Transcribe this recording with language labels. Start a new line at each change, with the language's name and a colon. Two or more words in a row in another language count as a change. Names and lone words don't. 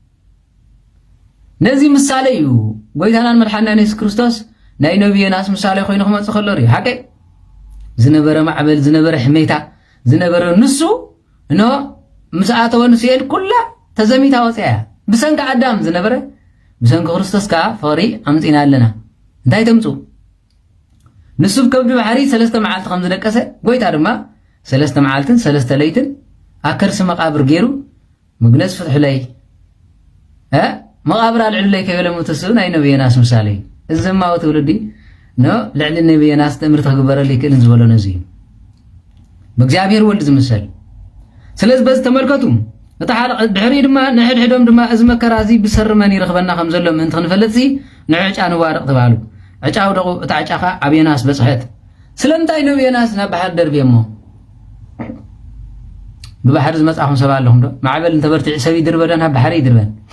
Tigrinya: ነዚ ምሳሌ እዩ ጎይታናን መድሓኒና ኢየሱስ ክርስቶስ ናይ ነብይናስ ምሳሌ ኮይኑ ክመጽእ ከሎ ሪ ሓቀይ ዝነበረ ማዕበል ዝነበረ ሕሜታ ዝነበረ ንሱ እኖ ምስኣተወ ንስኤል ኩላ ተዘሚታ ወፅያ ብሰንካ አዳም ዝነበረ ብሰንካ ክርስቶስ ካ ፍቅሪ ኣምፂና ኣለና እንታይ ተምፁ ንሱ ከብዲ ባሕሪ ሰለስተ መዓልቲ ከም ዝደቀሰ ጎይታ ድማ ሰለስተ መዓልትን ሰለስተ ለይትን ኣከርሲ መቃብር ገይሩ ምግነዝ ፍትሕለይ መቃብር አልዕለይ ከበለ ሙተሱ ናይ ነብይናስ ምሳሌ እዘማው ትውልዲ ኖ ልዕሊ ነብይናስ ትምህርት ክግበረል ይክእል ዝበሎ ነዚ በእግዚአብሔር ወልድ ዝምሰል
Amharic: ስለዚህ በዚህ ተመልከቱ
Tigrinya: እታሓለ ድሕሪ ድማ ንሕድሕዶም ድማ እዚ መከራ እዚ ብሰርመን ይረኽበና ከም ዘሎ ምእንቲ ክንፈልጥ ንዕጫ ንዋርቕ ተባሃሉ ዕጫ ውደቑ እታ ዕጫኻ ኣብ ዮናስ በፅሐት ስለምንታይ ነው ዮናስ ናብ ባሕሪ ደርብየ እሞ ብባሕሪ ዝመፃኹም ሰብ ኣለኹም ዶ ማዕበል እንተበርቲዕ ሰብ ይድርበ ዶ ናብ ባሕሪ ይድርበን